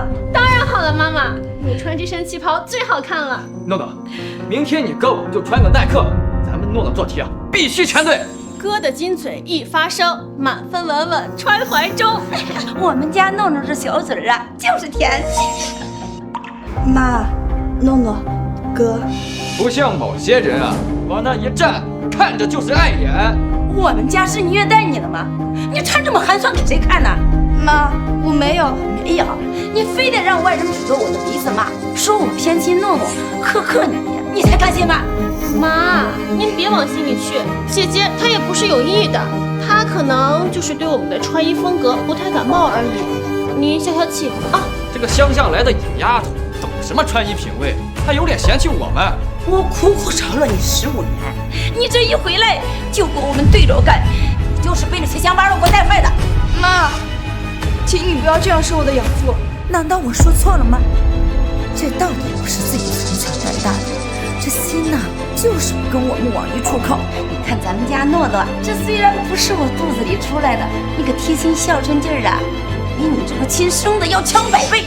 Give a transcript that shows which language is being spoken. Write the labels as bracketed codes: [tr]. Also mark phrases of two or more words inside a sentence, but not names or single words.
[zh] 當然好了，媽媽，你穿這身旗袍最好看了。諾諾，明天你哥我就穿個耐克，咱們諾諾做题啊必須全對。哥的金嘴一發聲，滿分稳穩揣懷中。我們家諾諾這小嘴啊就是甜。媽，諾諾，哥，不像某些人啊，往那一站，看着就是碍眼。我们家是虐待你了吗？你穿这麼寒酸給誰看呢？媽，我沒有，你非得讓外人指着我的鼻子罵，說我偏心諾諾，苛刻你才甘心嗎？媽，您別往心裡去，姐姐她也不是有意的，她可能就是對我們的穿衣風格不太感冒而已。您消消氣啊。這個鄉下來的野丫頭，懂什麼穿衣品味？還有臉嫌棄我們？我苦苦找了你15年，你這一回來就跟我們對着幹，你就是被那些鄉巴佬给我带壞的。媽，請你不要這樣說我的養父。難道我說錯了嗎？這到底不是自己從小帶大的，這心吶，就是跟我們往一處靠。你看咱們家諾諾，這雖然不是我肚子裡出來的，那個貼心孝順勁兒啊，比你這個親生的要強100倍。